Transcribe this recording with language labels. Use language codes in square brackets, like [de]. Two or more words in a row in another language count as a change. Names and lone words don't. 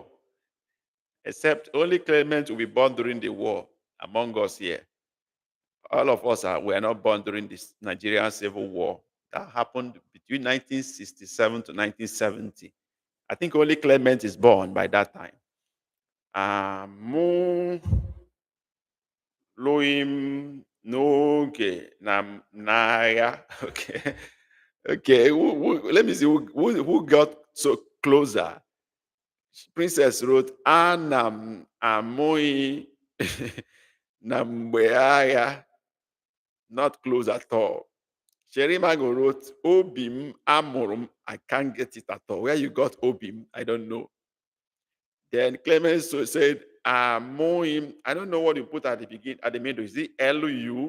[en] Except only Clement will be born during the war among us here. All of us are, we are not born during this Nigerian civil war. That happened between 1967 to 1970. I think only Clement is born by that time. [ig] Mụ Loim n'oge n'agha. [en] Okay. Okay. Let me see who got so closer. Princess wrote, [ig] Anam amoi na mgbe agha. [en] Not close at all. Sherimago wrote, [ig] Obim amurum. [en] I can't get it at all. Where you got Obim, I don't know. Then Clemens said, Amoim. I don't know what you put at the beginning, at the middle. Is it Lu?